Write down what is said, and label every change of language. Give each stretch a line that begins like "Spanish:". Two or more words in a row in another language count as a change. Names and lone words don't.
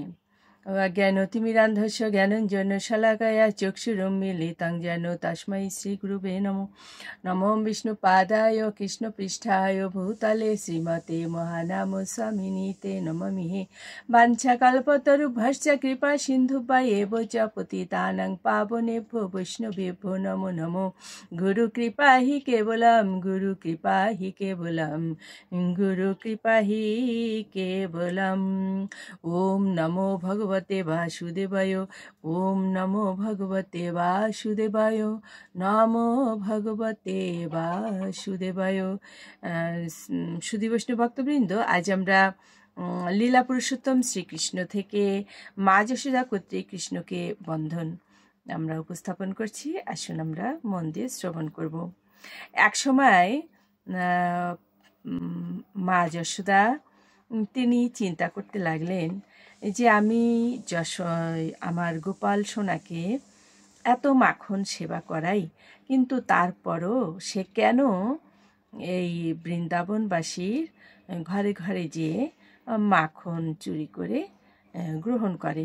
Sanskrit: জ্ঞানতিমিরান্ধস্য জ্ঞানঞ্জন শলাকায়া চক্ষুরুন্মিলিतं যেন তস্मै শ্রীগুরুবে নমো। নমো বিষ্ণুপাদায় কৃষ্ণপৃষ্ঠায় ভূতলে শ্রীমতে মহানাম স্বামিনীতে নমামিহে। বাঞ্ছাকল্পতরুভ্যশ্চ কৃপা সিন্ধুভ্যেব চ পতিতানাং পাবনেভ্যো বৈষ্ণবেভ্যো নমো নমো। গুরু কৃপা হি কেবলম, গুরু কৃপা হি কেবলম, গুরু কৃপা হি কেবলম। ওম নমো ভগবতে বাসুদেবায়, ওম নমো ভগবতে বাসুদেবায়, নমো ভগবতে বাসুদেবায়।
Bangla: সুধী বৈষ্ণব ভক্তবৃন্দ, আজ আমরা লীলা পুরুষোত্তম শ্রীকৃষ্ণ থেকে মা যশোদা কর্তৃক কৃষ্ণকে বন্ধন আমরা উপস্থাপন করছি। আসুন আমরা মন দিয়ে শ্রবণ করব। এক সময় মা যশোদা তিনি চিন্তা করতে লাগলেন যে আমি আমার গোপাল সোনাকে এত মাখন সেবা করাই, কিন্তু তারপরও সে কেন এই বৃন্দাবনবাসীর ঘরে ঘরে যেয়ে মাখন চুরি করে গ্রহণ করে।